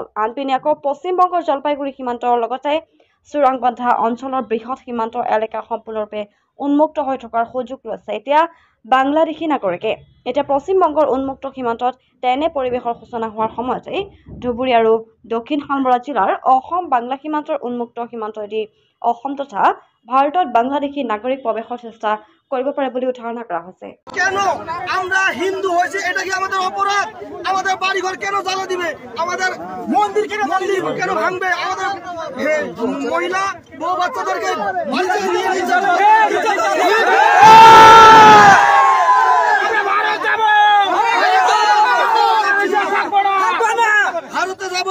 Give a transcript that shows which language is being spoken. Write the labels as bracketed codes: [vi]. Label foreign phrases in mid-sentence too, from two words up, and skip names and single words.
[as] আনপিনে আকৌ পশ্চিমবংগৰ জলপাইগুৰি সীমান্তৰ লগতে চোৰাংবান্ধা অঞ্চলৰ বৃহৎ সীমান্ত এলেকা সম্পূৰ্ণৰূপে উন্মুক্ত হৈ থকাৰ সুযোগ লৈছে এতিয়া বাংলাদেশী নাগৰিকে। এতিয়া পশ্চিমবংগৰ উন্মুক্ত সীমান্তত তেনে পৰিৱেশৰ সূচনা হোৱাৰ সময়তেই ধুবুৰী আৰু দক্ষিণ শালমৰা জিলাৰ অসম বাংলা সীমান্তৰ উন্মুক্ত সীমান্তদি অসম তথা ভাৰতত বাংলাদেশী নাগৰিক প্ৰৱেশৰ চেষ্টা কৰিব পাৰে বুলিও ধাৰণা কৰা হৈছে। [bn] কেন আমরা হিন্দু হয়েছে এটা কি আমাদের অপরাধ? আমাদের বাড়িঘর কেন জ্বালা দিবে? আমাদের মন্দির কেন ভাঙবে? আমাদের মহিলা বউ বাচ্চাদেরকে ভারতে যাব।